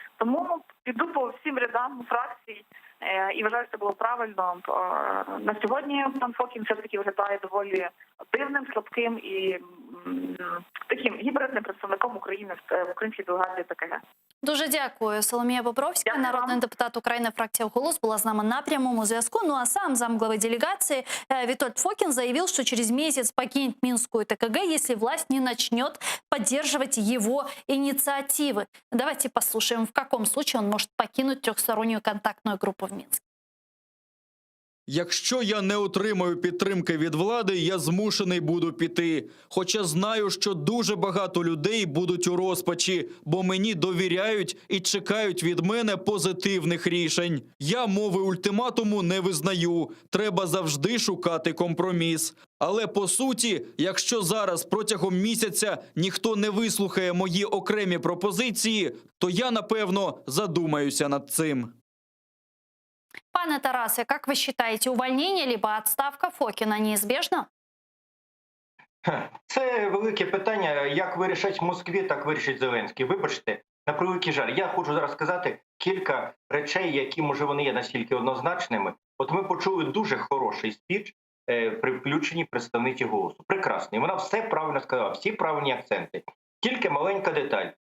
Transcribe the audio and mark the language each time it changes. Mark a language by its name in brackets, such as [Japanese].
[Ukrainian] Тому піду по всім рядам фракцій і вважаю, що це було правильно. На сьогодні пан Фокін все-таки виглядає доволі дивним, слабким і таким гібридним представником України в українській делегації ТКГ. Дуже дякую. Соломія Бобровська, Дякую народний вам. депутат України, фракція «Голос», була з нами на прямому зв'язку. [Russian] Ну а сам замглавы делегации Витольд Фокин заявил, что через месяц покинет Минскую ТКГ, если власть не начнет поддерживать его инициативы. Давайте послушаем, в каком случае он может покинуть трехстороннюю контактную группу в Минске. [Ukrainian] Якщо я не отримаю підтримки від влади, я змушений буду піти. Хоча знаю, що дуже багато людей будуть у розпачі, бо мені довіряють і чекають від мене позитивних рішень. Я мови ультиматуму не визнаю. Треба завжди шукати компроміс. Але по суті, якщо зараз протягом місяця ніхто не вислухає мої окремі пропозиції, то я, напевно, задумаюся над цим. [Russian] Пане Тарасе, как вы считаете, увольнение либо отставка Фокина неизбежна? [Ukrainian] Це велике питання. Як вирішать в Москві, так вирішить Зеленський. Вибачте, на превеликий жаль. Я хочу зараз сказати кілька речей, які, може, вони є настільки однозначними. От ми почули дуже хороший спіч при включенні представниці «Голосу». Прекрасний. Вона все правильно сказала, всі правильні акценти. Тільки маленька деталь.